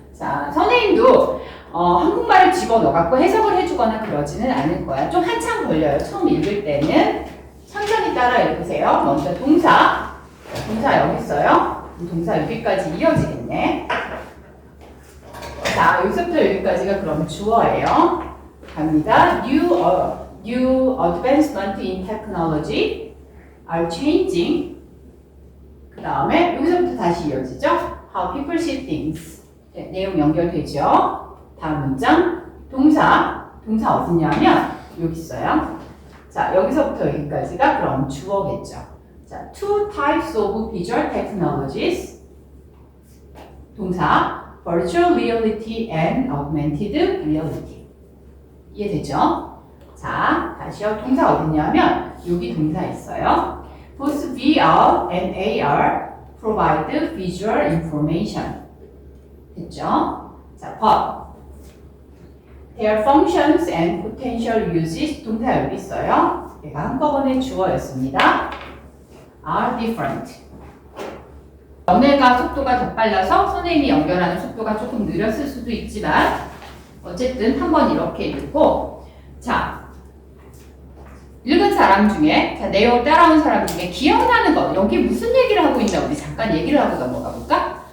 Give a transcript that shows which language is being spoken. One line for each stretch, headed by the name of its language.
Korean: 자, 선생님도 한국말을 집어넣어갖고 해석을 해주거나 그러지는 않을 거야. 좀 한참 걸려요. 처음 읽을 때는. 천천히 따라 읽으세요. 먼저 동사 여기 있어요. 동사 여기까지 이어지겠네. 자, 여기서부터 여기까지가 그럼 주어예요. 갑니다.
English: New advancement in technology are changing.
Korean: 그 다음에 여기서부터 다시 이어지죠.
English: How people see things.
Korean: 네, 내용 연결되죠. 다음 문장. 동사 어디냐면 여기 있어요. 자, 여기서부터 여기까지가 그럼 주어겠죠.
English: 자, two types of visual technologies.
Korean: 동사
English: virtual reality and augmented reality.
Korean: 이해되죠? 자, 다시요. 동사 어디냐면 여기 동사 있어요.
English: Both VR and AR provide visual information.
Korean: 됐죠?
English: 자, but their functions and potential uses.
Korean: 동사 여기 있어요. 얘가 한꺼번에 주어였습니다.
English: are different.
Korean: 너네가 속도가 더 빨라서 선생님이 연결하는 속도가 조금 느렸을 수도 있지만 어쨌든 한번 이렇게 읽고 자, 읽은 사람 중에 내용 따라온 사람 중에 기억나는 거 여기 무슨 얘기를 하고 있나 우리 잠깐 얘기를 하고 넘어가 볼까?